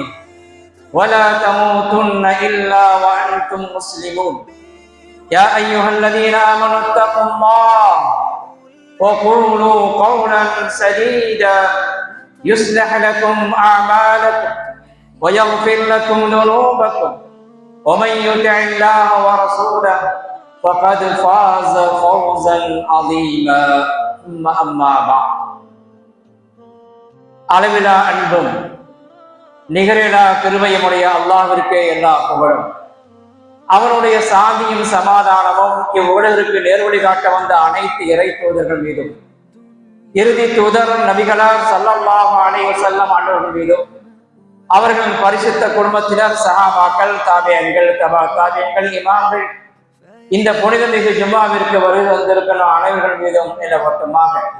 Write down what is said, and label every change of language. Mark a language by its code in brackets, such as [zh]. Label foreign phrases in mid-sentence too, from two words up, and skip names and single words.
[ar] ولا تموتن إلا وأنتم مسلمون يا أيها الذين آمنوا اتقوا الله وقولوا قولا سديدا يصلح لكم أعمالكم ويغفر لكم ذنوبكم ومن يطع الله ورسوله فقد فاز فوزا عظيما ثم أما بعد [ta] அளவிலா அன்பும் நிகரிலா கிருபையுமுடைய அல்லாஹ்விற்கே எல்லா புகழும் அவனுடைய சாந்தியும் சமாதானமும் இவ்வுலகிற்கு நேர்வழி காட்ட வந்த அனைத்து இறை தூதர்கள் மீதும் இறுதி தூதர் நபிகளார் [ar] صلى الله عليه وسلم [ta] அன்னவர்கள் மீதும் அவர்களின் பரிசுத்த குடும்பத்தினர் சஹாபாக்கள் தாபியீன்கள் தபா தாபியீன்கள் இமாம்கள் இந்த புனித மிகு ஜும்மாவிற்கு வருகை வந்திருக்கிற அனைவர்கள் மீதும் நிலவட்டமாக